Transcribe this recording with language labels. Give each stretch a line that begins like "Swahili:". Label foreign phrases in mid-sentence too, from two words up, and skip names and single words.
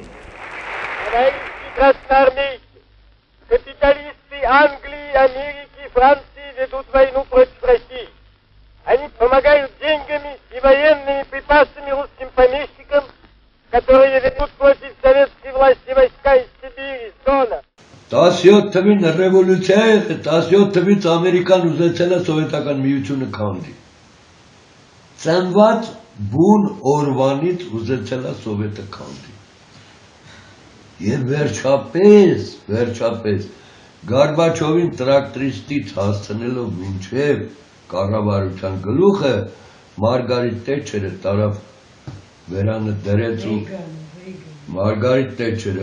Russian: Товарищи красноармейцы, капиталисты Англии, Америки, Франции ведут войну против России. Они помогают деньгами и военными припасами русским помещикам, которые ведут против советской власти войска из Сибири, с Дона.
Armenian: 17 թվին ռևոլյուցիա 17 թվից Ամերիկան ուզեցել է սովետական միությունը քանդի։ Ծնված բուն օրվանից ուզեցել է սովետը քանդի։ Եվ վերջապես Գորբաչովին տրակտորիստից հասցնելով մինչև կառավարության գլուխը Մարգարիտ Թետչերը տարավ վերանը դրեց ու Մարգարիտ Թետչերը